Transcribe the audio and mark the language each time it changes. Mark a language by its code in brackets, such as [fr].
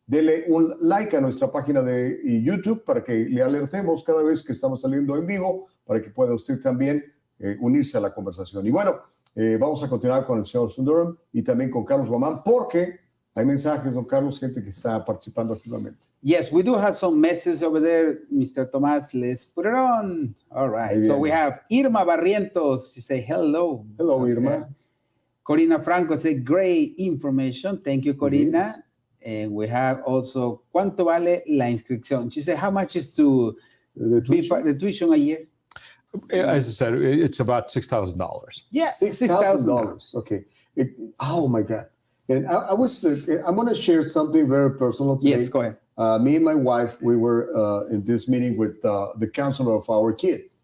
[es] Dele un like a nuestra página de YouTube para que le alertemos cada vez que estamos saliendo en vivo, para que pueda usted también unirse a la conversación. Y bueno, vamos a continuar con el señor Sundaram y también con Carlos Guaman, porque hay mensajes, don Carlos, gente que está participando activamente. [en] Yes, we do have some messages over there, Mr. Tomás. Let's put it on. All right. So we have Irma Barrientos. She say hello. Hello, Irma. Okay. Corina Franco say great information. Thank you, Corina. Yes. And we have also [es] ¿Cuánto vale la inscripción? [en] She said, how much is to the tuition a year? As I said, it's about $6,000. Yeah, $6,000. Okay. Oh my God. And I'm going to share something very personal today. Yes, go ahead. Me and my wife, we were in this meeting with the counselor of our kid.